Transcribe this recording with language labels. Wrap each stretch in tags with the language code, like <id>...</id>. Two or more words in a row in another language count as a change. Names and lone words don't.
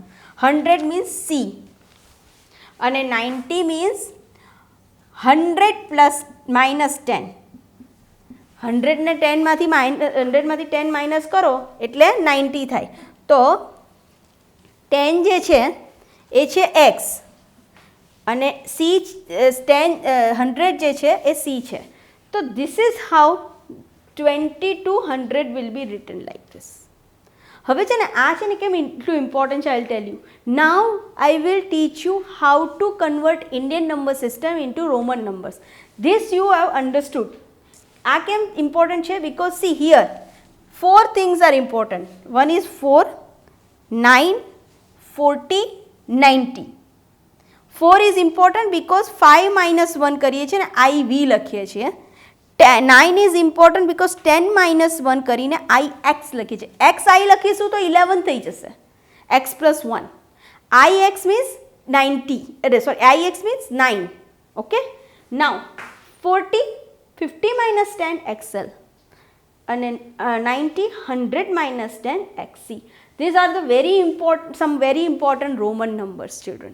<en>100 means C અને 90 means 100 plus minus 10.</en> <gu>100 ને 10 માંથી 10 માઇનસ કરો એટલે 90 થાય. તો 10 જે છે એ છે x અને C 100 જે છે એ C છે.</gu> <en>તો this is how 20 to 100 will be written like this.</en> <gu>હવે છે ને આ છે ને કેમ એટલું ઇમ્પોર્ટન્ટ છે,</gu> <en>I will tell you. Now I will teach you how to convert Indian number system into Roman numbers. This you have understood.</en> <gu>આ કેમ ઇમ્પોર્ટન્ટ છે?</gu> <en>because see here 4 things are important. One is 4, 9, 40, 90. 4 is important because 5 minus 1</en> <gu>કરીએ છીએ ને IV લખીએ છીએ.</gu> <en>9 is important because 10 minus 1</en> <gu>કરીને IX લખીએ છીએ. XI લખીશું તો 11 થઈ જશે.</gu> <en>X plus 1. IX means 90. IX means 9. Okay. Now 40, 50 minus 10 XL. And then 90, 100 minus 10 XC. These are the some very important Roman numbers, children.</en>